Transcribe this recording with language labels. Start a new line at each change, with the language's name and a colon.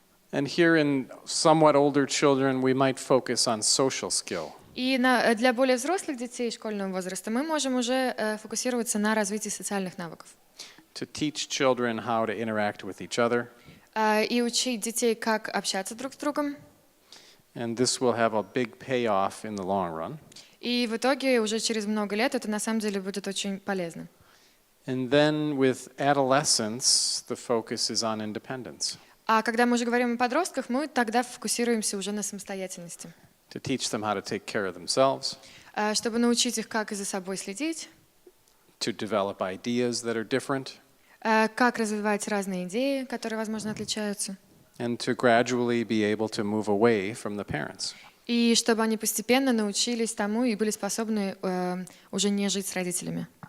English: And here in somewhat older children, we might focus on social skill.
Russian: И для более взрослых детей школьного возраста мы можем уже фокусироваться на развитии социальных навыков.
English: To teach children how to interact with each other.
Russian: И учить детей, как общаться друг с другом.
English: And this will have a big payoff in the long run.
Russian: И в итоге уже через много лет это на самом деле будет очень полезно.
English: And then with adolescence, the focus is on independence.
Russian: А когда мы уже говорим о подростках, мы тогда фокусируемся уже на самостоятельности.
English: To teach them how to take care of themselves.
Russian: Чтобы научить их, как за собой следить.
English: To develop ideas that are different.
Russian: Как развивать разные идеи, которые, возможно, отличаются.
English: And to gradually be able to move away from the parents.
Russian: И чтобы они постепенно научились тому и были способны уже не жить с родителями.